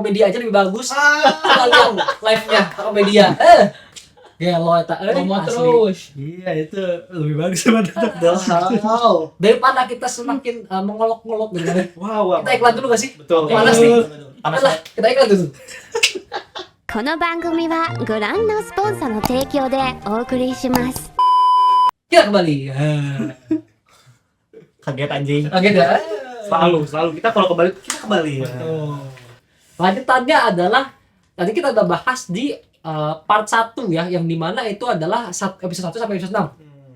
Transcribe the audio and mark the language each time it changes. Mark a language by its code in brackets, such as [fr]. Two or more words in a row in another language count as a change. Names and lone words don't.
[id] Hakomedia aja lebih bagus. Kalian live-nya Hakomedia. [su] Gelo eta [id] Ngomong asli. terus. Iya, itu lebih bagus daripada Wow. Daripada kita semakin mengolok-ngolok gitu. Wow. Kita iklan dulu gak sih? Betul. Panas nih. Panas Lah, kita iklan dulu. [ja] この番組はご覧のスポンサーの提供でお送りします [id] Kita kembali. Kaget anjing. Oke dah. Selalu kita kalau kembali ya. Lanjutannya adalah tadi kita udah bahas di part 1 ya, yang dimana itu adalah episode 1 sampai episode 6.